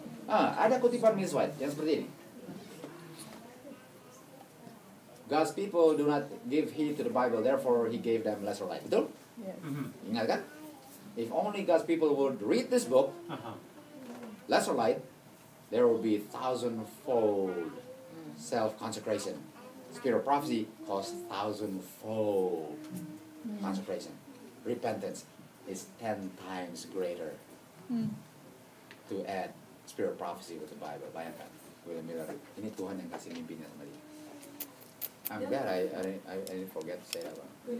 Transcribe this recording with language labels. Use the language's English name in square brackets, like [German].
[Indonesian] Ada kutipan Miss White yang seperti ini. [English] God's people do not give heed to the Bible, therefore He gave them lesser light. [Indonesian] Betul? [English] Yeah. [Indonesian] Ingat kan? [English] If only God's people would read this book, lesser light, there will be 1,000-fold self-consecration. Spirit of prophecy costs 1,000-fold consecration. Repentance is 10 times greater to add spirit of prophecy with the Bible. [Indonesian] Bayangkan, William Miller, ini Tuhan yang kasih mimpinya sama dia. [English] I'm glad I didn't forget to say that one.